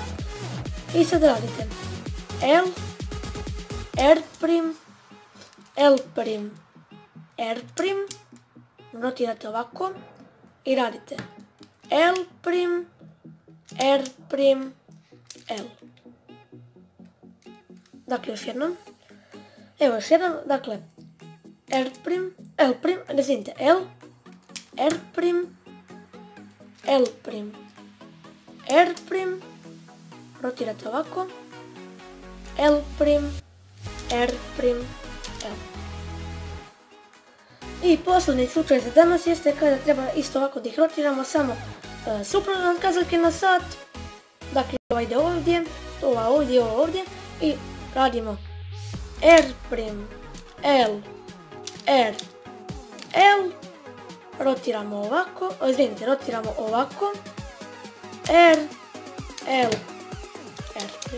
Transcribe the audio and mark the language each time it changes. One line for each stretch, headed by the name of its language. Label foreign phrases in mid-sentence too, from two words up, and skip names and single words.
Bosnian: I sad radite L, R prim, L prim, R prim, rotirate ovako i radite L prim, R prim, L. Dakle, još jednom. Evo još jednom, dakle, R prim, L prim, ne znite, L, R prim, L prim, R prim, rotirate ovako, L prim, R prim, L. I posljednji slučaj za danas jeste kada treba isto ovako da ih rotiramo, samo suprotno od kazaljke na sat. Dakle, ova ide ovdje, ova ovdje, ova ovdje i radimo R prim, L, R, L, rotiramo ovako, rotiramo ovako, R, L, R prim.